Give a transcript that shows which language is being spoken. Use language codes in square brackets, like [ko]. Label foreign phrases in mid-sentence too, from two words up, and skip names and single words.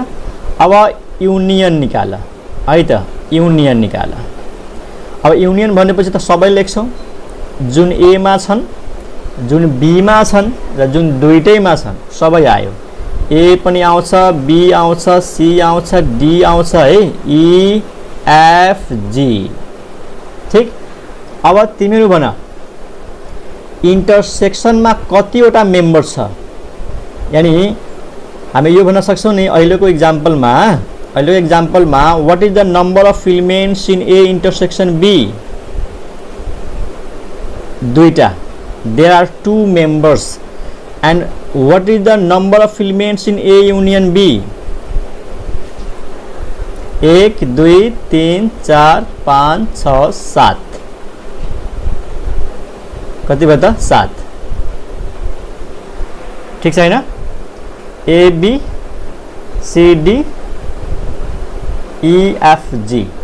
[ne] अब युनियन निकाल है त, युनियन निकाल। अब युनियन भनेपछि त सबै लेख्छौँ, जुन ए मा छन्, जुन बी मा छन् र जुन दुईटैमा छन् सबै आयो। ए पनि आउँछ, बी आउँछ, सी आउँछ, डी आउँछ है, ई एफ जी, ठीक। अब तिमीहरू भन इन्टरसेक्सनमा कतिवटा मेम्बर छ? यानी हामी यो भन्न सक्छौँ नि अहिलेको इक्जाम्पलमा [en] what is the number of filaments in A intersection B? [ne] दुईटा, [en] there are 2 members. And what is the number of filaments in A union B? [ne] 1 2 3 4 5 6 7 कति भयो त? 7, ठीक छ हैन? [en] A B C D E F G।